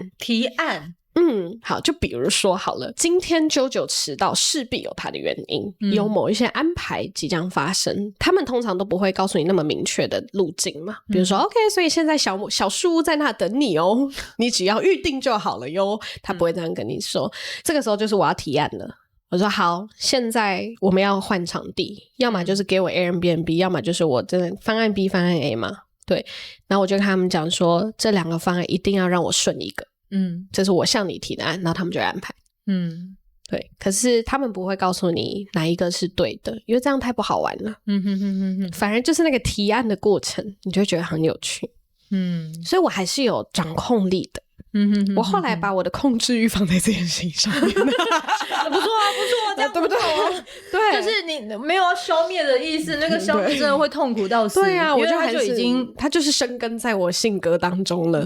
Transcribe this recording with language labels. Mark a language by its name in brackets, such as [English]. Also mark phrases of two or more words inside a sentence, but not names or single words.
[Chinese] 好，就比如說好了，今天JoJo遲到勢必有他的原因，有某一些安排即將發生，他們通常都不會告訴你那麼明確的路徑嘛。比如說OK，所以現在小樹屋在那等你哦，你只要預定就好了喲。他不會這樣跟你說。這個時候就是我要提案了。我說好，現在我們要換場地，要麼就是給我 Airbnb， 要麼就是我真的方案 B 方案 A 嘛。對，然後我就跟他們講說，這2個方案一定要讓我順一個。這是我向你提的案，然後他們就會安排。對，可是他們不會告訴你哪一個是對的，因為這樣太不好玩了。反而就是那個提案的過程，你就會覺得很有趣。所以我還是有掌控力的。我後來把我的控制欲放在這件事情上面。不錯啊，這樣對不对？对，就是你沒有要消滅的意思，那個消滅真的會痛苦到死。對啊，我覺得他就已經，他就是生根在我性格當中了。